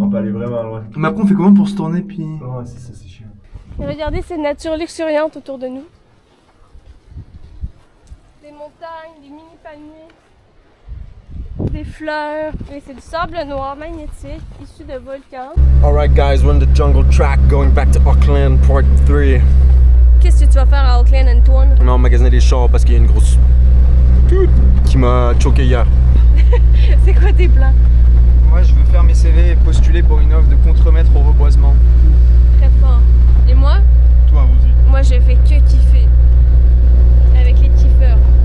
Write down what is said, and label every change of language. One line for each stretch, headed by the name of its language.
French: On peut aller vraiment loin. Mais après on fait comment pour se tourner puis... Ouais, c'est ça, c'est chiant. Et regardez cette nature luxuriante autour de nous. Des montagnes, des mini palmiers, des fleurs. Et c'est du sable noir magnétique issu de volcans.
English: Alright guys, we're on the jungle track going back to Auckland, part 3.
French: Qu'est-ce que tu vas faire à Auckland, Antoine? On a emmagasiné des chars parce qu'il y a une grosse... qui m'a choqué hier. C'est quoi tes plans? Moi je veux faire mes CV et postuler pour une offre de contremaître au reboisement. Très fort. Et moi? Toi aussi. Moi je fais que kiffer. Avec les kiffeurs.